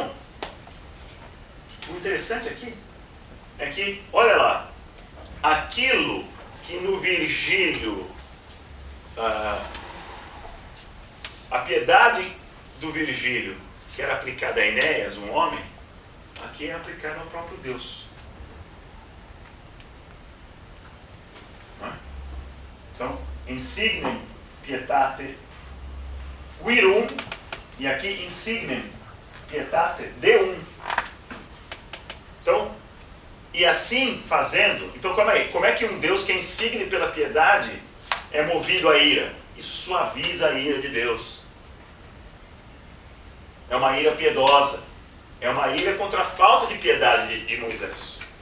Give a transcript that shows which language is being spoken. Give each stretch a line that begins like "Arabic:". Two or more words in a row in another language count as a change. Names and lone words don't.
Portuguese: Então, interessante aqui é que, olha lá, aquilo que no Virgílio, a piedade do Virgílio, que era aplicada a Enéas, um homem, aqui é aplicada ao próprio Deus. Não é? Então,
Latin: insignem pietate virum,
Portuguese: e aqui
Latin: insignem pietate deum.
Portuguese: Então, e assim fazendo, então calma aí, como é que um Deus que é insigne pela piedade é movido à ira? Isso suaviza a ira de Deus. É uma ira piedosa. É uma ira contra a falta de piedade de Moisés.